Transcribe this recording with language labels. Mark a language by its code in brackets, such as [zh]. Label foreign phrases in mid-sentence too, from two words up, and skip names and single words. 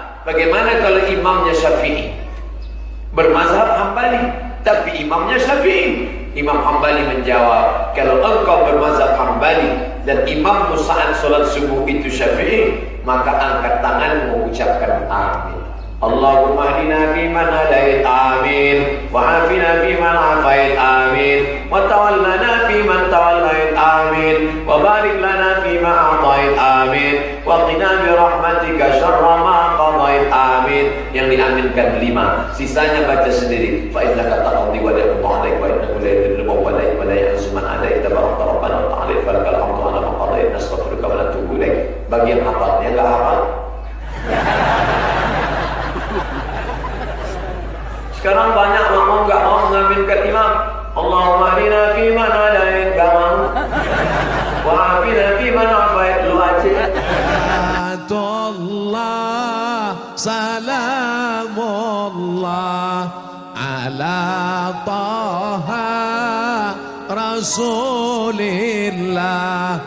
[id] Bagaimana kalau imamnya Syafi'i? Bermazhab Hambali, tapi imamnya Syafi'i. Imam Hambali menjawab, kalau engkau bermazhab Hambali dan imammu saat sholat subuh itu Syafi'i, maka angkat tanganmu ucapkan amin. [ar] اللهم اهدنا فيمن هديت، آمين. وعافنا فيمن عافيت، آمين. وتولنا فيمن توليت، آمين. وبارك لنا فيما أعطيت، آمين. وقنا برحمتك شر ما قضيت, amin. [id] Yang diaminkan 5, sisanya baca sendiri. [ar] فإنك تقضي ولا يقضى عليك وإنه لا يذل ولا يعز من عاديت، تباركت ربنا وتعالى فلك الحمد على ما قضيت، نستغفرك ونتوب إليك. [id] Bagi yang hafal, yang enggak hafal, sekarang banyak makmum enggak mau mengaminkan imam. [ar] اللهم اهدنا فيمن هديت, [id] enggak mau. [ar] وعافنا فيمن عافيت, [id] lu aja. [ar] الله سلام الله على طه رسول الله.